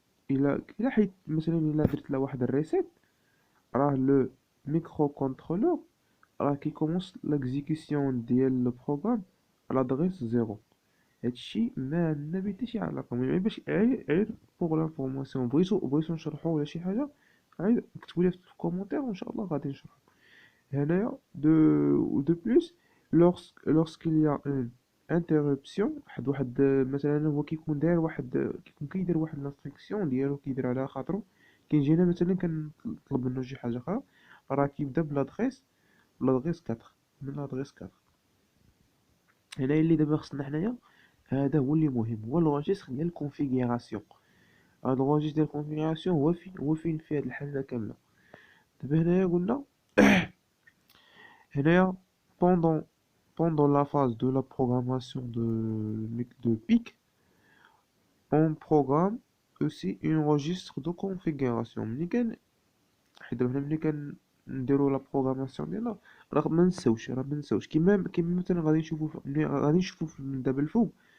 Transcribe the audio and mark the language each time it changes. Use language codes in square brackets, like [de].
[ar] الا حيت مثلا الا درت له واحد الريسيت، راه لو ميكرو كونترولور راه كيكومونس لاكزيكسيون ديال لو بروغرام على دغيس زيرو. هادشي ما عندنا به حتى شي علاقه، المهم باش غير بوغ لانفورماسيون. بغيتو نشرحو ولا شي حاجه غير كتبوا لي في الكومونتير وان شاء الله غادي نشرح. [fr] هنايا de plus lorsqu'il y a une interruption. [ar] واحد مثلا هو كيكون كيدير واحد l'instruction ديالو كيدير على خاطرو، كيجي هنا مثلا كنطلب منه شي حاجه اخرى، راه كيبدا بلادغيس 4. من لادغيس 4 هنا اللي دابا خصنا حنايا، هذا هو اللي مهم، هو الروجيستر ديال الكونفيغوراسيون. هذا الروجيستر ديال الكونفيغوراسيون هو فين فيه هاد الحاجه كامله. دابا هنايا قلنا هنايا [fr] pendant pendant la phase de la programmation de PIC, on programme aussi un registre de configuration. [ar] حيت دابا حنا ملي كنديرو لا بروغراماسيون ديالنا راه ما نساوش كيما مثلا غادي نشوفو دابا الفوق.